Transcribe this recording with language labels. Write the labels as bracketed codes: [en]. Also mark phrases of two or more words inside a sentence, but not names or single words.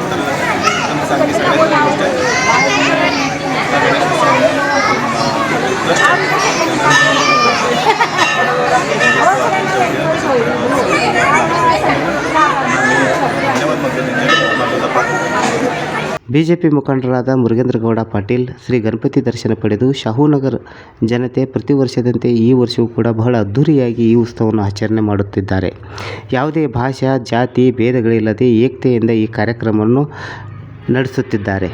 [mr] तर एकदम चांगली सगळ्यात गोष्ट आहे. ट्रस्ट धन्यवाद म्हणतो त्यांच्या. [kn] ಬಿಜೆಪಿ ಮುಖಂಡರಾದ ಮುರುಗೇಂದ್ರಗೌಡ ಪಾಟೀಲ್ ಶ್ರೀ ಗಣಪತಿ ದರ್ಶನ ಪಡೆದು ಶಾಹುನಗರ ಜನತೆ ಪ್ರತಿ ವರ್ಷದಂತೆ ಈ ವರ್ಷವೂ ಕೂಡ ಬಹಳ ಅದ್ಧೂರಿಯಾಗಿ ಈ ಉತ್ಸವವನ್ನು ಆಚರಣೆ ಮಾಡುತ್ತಿದ್ದಾರೆ. ಯಾವುದೇ ಭಾಷಾ, ಜಾತಿ ಭೇದಗಳಿಲ್ಲದೆ ಏಕತೆಯಿಂದ ಈ ಕಾರ್ಯಕ್ರಮವನ್ನು ನಡೆಸುತ್ತಿದ್ದಾರೆ.